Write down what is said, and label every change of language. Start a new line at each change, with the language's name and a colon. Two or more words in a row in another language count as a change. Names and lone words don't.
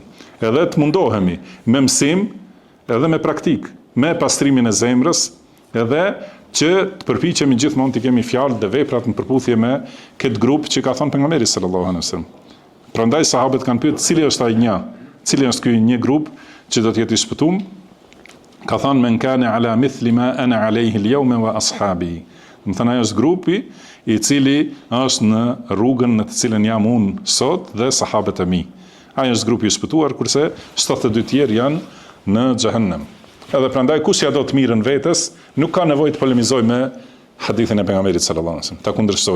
Albanian: Edhe të mundohemi me mësim, edhe me praktik, me pastrimin e zemrës, edhe që të përpiqemi gjithmonë të kemi fjalë dhe veprat në përputhje me këtë grup që ka thënë pejgamberi
Arabic: صلى الله عليه وسلم.
Albanian: Prandaj sahabët kanë pyetur cili është ai një, cili është ky një grup që do të jetë i shpëtuar. Ka thënë
Arabic: من كان على مثل ما أنا عليه اليوم وأصحابي.
Albanian: Do të thënë ai është grupi i cili është në rrugën në të cilën jam unë sot dhe sahabët e mi. Ai është grupi i shpëtuar, kurse 72 tjerë janë në xhehenem. Edhe prandaj kush ja do të mirën vetes, nuk ka nevojë të polemizoj me hadithin e pejgamberit
Arabic: صلى الله عليه وسلم,
Albanian: ta kundërshtoj.